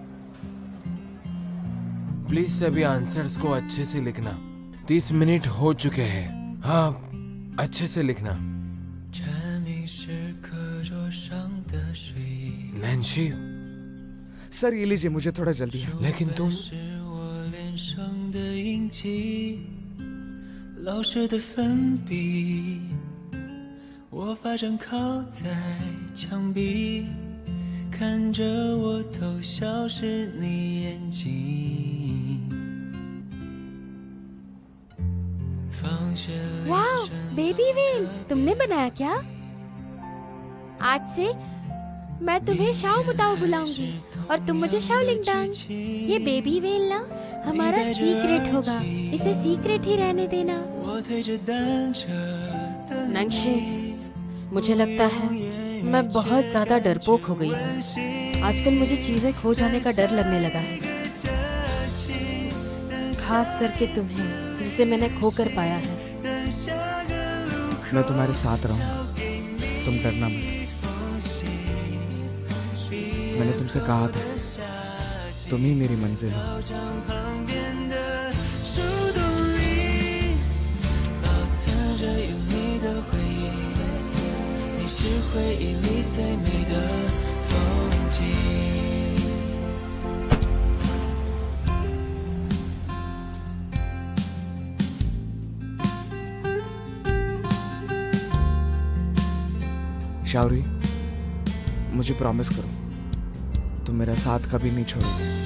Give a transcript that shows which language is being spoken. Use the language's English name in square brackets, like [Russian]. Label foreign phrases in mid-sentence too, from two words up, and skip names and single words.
[Hindi] प्लीज सभी आंसर्स को अच्छे से लिखना। 30 मिनट हो चुके हैं। हाँ, अच्छे से लिखना। नैन्सी, सर ये लीजिए, मुझे थोड़ा जल्दी है। लेकिन तुम [Chinese] 我脸上的印记，老师的粉笔，我发站靠在墙壁，看着我偷笑时你眼睛。放学铃 [Hindi] वाह, [Chinese] 声 [Hindi] बेबी वेल तुमने बनाया क्या? आज से मैं तुम्हें शाओ मुताओ बुलाऊंगी और तुम मुझे शाओ लिंगडांग। ये बेबी वेल ना हमारा सीक्रेट होगा, इसे सीक्रेट ही रहने देना। [Chinese] 我推着单车的你 [Hindi] नंक्षी, मुझे लगता है मैं बहुत ज्यादा डरपोक हो गई हूँ। आजकल मुझे चीजें खो जाने का डर लगने लगा है, खास करके तुम्हें जिसे मैंने खो कर पाया है। मैं तुम्हारे साथ रहूंगा, तुम डरना मत। मैंने तुमसे कहा था, तुम ही मेरी मंजिल हो। [Chinese] 旁边的树洞里，保存着有你的回忆，你是回忆里最美的风景。 [Hindi] शाउरी, मुझे प्रॉमिस करो, तुम मेरा साथ कभी नहीं छोड़ोगे।